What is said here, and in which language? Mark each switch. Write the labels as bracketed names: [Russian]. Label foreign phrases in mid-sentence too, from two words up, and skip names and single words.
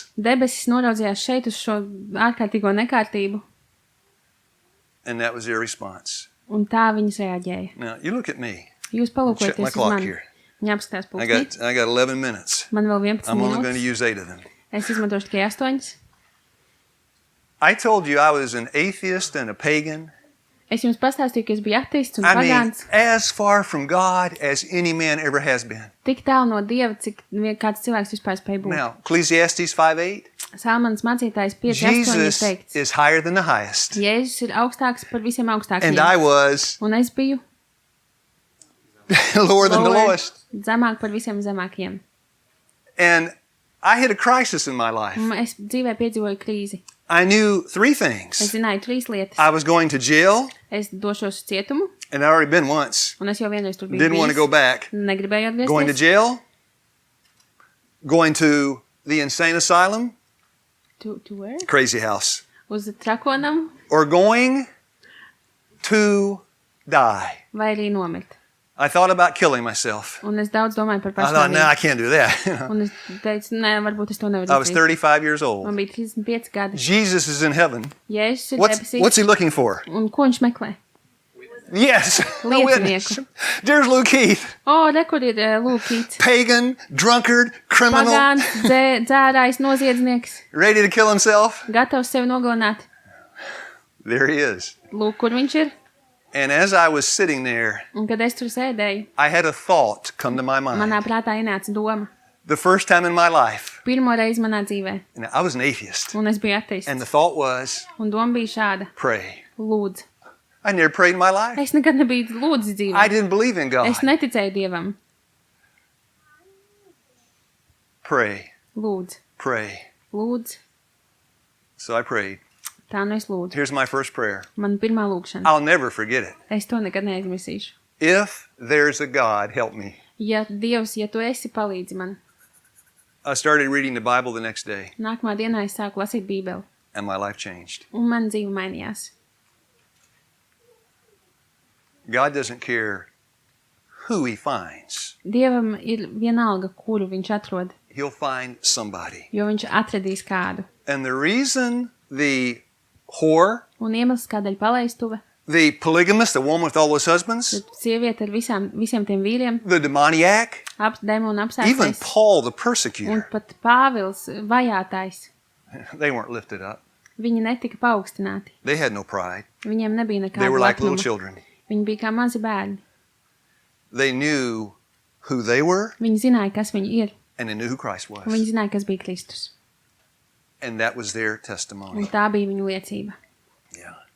[Latvian] Debesis noraudzījās šeit uz šo ārkārtīgo nekārtību, [English] and that was their response. [Latvian] un tā viņas reaģēja. [English] Now, you look at me. [Latvian] Jūs [English] Check my [Latvian] palūkojaties uz [English] clock [Latvian] mani. [English] here. [Latvian] Viņa apskatās [English] I [Latvian] pulkstī. [English] got 11 minutes. [Latvian] Man vēl 11 [English] I'm only going to [Latvian] minūtes. [English] use 8 of them. [Latvian] Es izmantošu tikai 8. [English] I told you I was an atheist and a pagan. [Latvian] Es jums pastāstīju, ka es biju ateists un [English] I mean, [Latvian] pagāns. [English] as far from God as any man ever has been. [Latvian] Tik tālu no Dieva, cik kāds cilvēks vispār spēj būt. [English] Now, Ecclesiastes 5:8. [Latvian] Salmanas mācītājs 5:8 ir Jesus teikts. [English] is higher than the highest. [Latvian] Jēzus ir augstāks par visiem [English] And [Latvian] augstākajiem. [English] I was [Latvian] Un es biju [English] lower than the lowest. [Latvian] zemāk par visiem zemākajiem. [English] And I had a crisis in my life. [Latvian] Un es dzīvē piedzīvoju krīzi. [English] I knew 3 [Latvian] Es [English] things. [Latvian] zināju 3 lietas. [English] I was going to jail, [Latvian] Es došos uz cietumu, [English] and I'd already been once. [Latvian] un es jau vienreiz tur biju [English] Didn't want to go [Latvian] bijis. [English] back. [Latvian] Negribēju [English] Going to [Latvian] atgriezties. [English] jail, going to the insane asylum, To where? crazy house, [Latvian] Uz trakonam, [English] or going to die. [Latvian] vai arī nomirt. [English] I thought about killing myself. [Latvian] Un es daudz domāju par [English] I thought, no, I [Latvian] pašnāvību. [English] can't do that. [Latvian] Un es teicu, nē, varbūt es to nevaru [English] I was [Latvian] darīt. [English] 35 years old. [Latvian] Man bija 35 gadi. [English] Jesus is in heaven. [Latvian] Jēzus ir [English] What's [Latvian] debesīs. [English] he looking for? [Latvian] Un ko viņš meklē? [English] Yes, a [Latvian] Liecinieku. [English] witness. There's Luke Keith. [Latvian] O, re, kur ir Lūkīts. [English] Pagan, drunkard, criminal, [Latvian] Pagāns, dzērājs, noziedznieks, [English] ready to kill himself. [Latvian] gatavs sevi nogalināt. [English] There he is. [Latvian] Lūk, kur viņš ir. [English] And as I was sitting there, [Latvian] Un kad es tur sēdēju, [English] I had a thought come to my mind. [Latvian] manā prātā ienāca doma. [English] The first time in my life. [Latvian] Pirmo reizi manā dzīvē. [English] And I was an atheist. [Latvian] Un es biju ateists. [English] And the thought was, [Latvian] Un doma bija šāda. [English] pray. [Latvian] Lūdzu. [English] I never prayed in my life. [Latvian] Es nekad nebiju lūdzis dzīvē. [English] I didn't believe in God. [Latvian] Es neticēju Dievam. [English] Pray, [Latvian] Lūdzu. [English] pray. [Latvian] Lūdzu. [English] So I prayed. [Latvian] Tā nu es lūdzu. [English] Here's my first prayer. [Latvian] Man pirmā lūkšana. [English] I'll never forget it. [Latvian] Es to nekad neaizmirsīšu. [English] If there's a God, help me. [Latvian] Ja Dievs, ja tu esi, palīdzi man. [English] I started reading the Bible the next day, [Latvian] Nākamā dienā es sāku lasīt Bībeli. [English] and my life changed. [Latvian] Un man dzīve mainījās. [English] God doesn't care who he finds. [Latvian] Dievam ir vienalga, kuru viņš atrod. [English] He'll find somebody. [Latvian] Jo viņš atradīs kādu. [English] And the reason the whore, [Latvian] Un iemesls, kādēļ palaistuve, [English] the polygamist, the woman with all those husbands, [Latvian] tad sieviete ar visiem tiem vīriem, [English] the demoniac, [Latvian] demonu [English] even [Latvian] apsēstais, [English] Paul, the [Latvian] un [English] persecutor, [Latvian] pat Pāvils vajātais, [English] they weren't lifted up. [Latvian] viņi netika paaugstināti. [English] They had no pride. [Latvian] Viņiem nebija [English] They [Latvian] nekāda [English] were like little [Latvian] lepnuma. [English] children. [Latvian] Viņi bija kā mazi bērni. [English] They knew who they were, [Latvian] Viņi zināja, kas viņi ir, [English] and they knew who Christ [Latvian] un [English] was. [Latvian] viņi zināja, kas bija Kristus. [English] And that was their [Latvian] Un [English] testimony. [Latvian] tā bija viņu liecība. [English] Yeah.